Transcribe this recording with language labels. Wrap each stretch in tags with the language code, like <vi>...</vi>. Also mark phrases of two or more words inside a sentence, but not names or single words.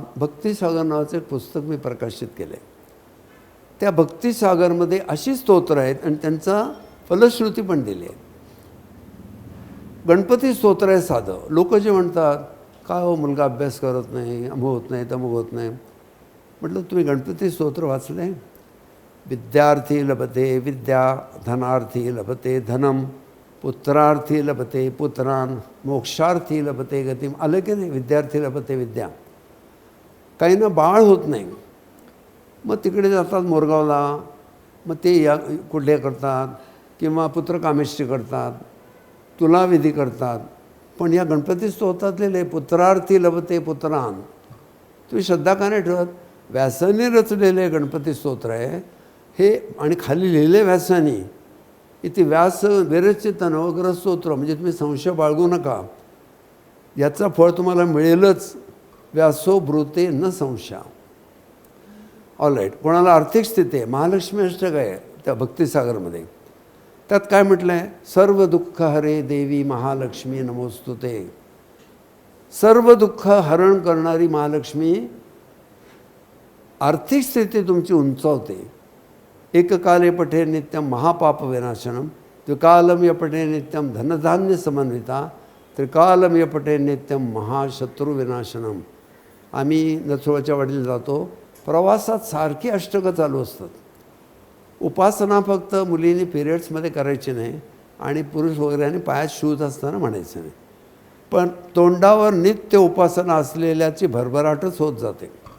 <mr>भक्तिसागर नावाचं एक पुस्तक मी प्रकाशित केलं आहे. त्या भक्तिसागरमध्ये अशी स्तोत्र आहेत आणि त्यांचा फलश्रुती पण दिली आहे. गणपती स्तोत्र आहे साधं. लोक जे म्हणतात का हो मुलगा अभ्यास करत नाही, अमुक होत नाही, तमुक होत नाही. म्हटलं तुम्ही गणपती स्तोत्र वाचले?</mr> <sa>विद्यार्थी लभते विद्या, धनार्थी लभते धनम, पुत्रार्थी लभते पुत्रान, मोक्षार्थी लभते गतिम.</sa> <mr>आलं की नाही?</mr> <sa>विद्यार्थी लभते विद्या.</sa> <mr>काहींना बाळ होत नाही, मग तिकडे जातात मोरगावला, मग ते या कुठले करतात किंवा पुत्रकामेष्टी करतात, तुलाविधी करतात. पण या गणपती स्तोत्रातले</mr> <sa>पुत्रार्थी लभते पुत्रान</sa> <mr>तुम्ही श्रद्धा का नाही ठेवत? व्यासाने रचलेले गणपती स्तोत्र आहे हे, आणि खाली लिहिले व्यासानी इथे व्यास विरचित नवग्रह स्तोत्र. म्हणजे तुम्ही संशय बाळगू नका, याचा फळ तुम्हाला मिळेलच.</mr> <sa>व्यासो ब्रूते न संशया.</sa> <mr>ऑलराईट. कोणाला आर्थिक स्थिती आहे, महालक्ष्मी अष्टक आहे त्या भक्तिसागरमध्ये. त्यात काय म्हटलं आहे?</mr> <sa>सर्व दुःख हरे देवी महालक्ष्मी नमोस्तुते.</sa> <mr>सर्व दुःख हरण करणारी महालक्ष्मी आर्थिक स्थिती तुमची उंचावते.</mr> <sa>एककाले पठे नित्यं महापापविनाशनं द्विकालं य पठे नित्यं धनधान्य समन्विता त्रिकालं य पठे नित्यं महाशत्रुविनाशनम.</sa> <mr>आम्ही नथुराच्या वाडीला जातो, प्रवासात सारखी अष्टकं चालू असतात. उपासना फक्त मुलींनी पिरियड्समध्ये करायची नाही आणि पुरुष वगैरे पायात शूज असताना म्हणायचं नाही, पण तोंडावर नित्य उपासना असलेल्याची भरभराटच होत जाते.</mr>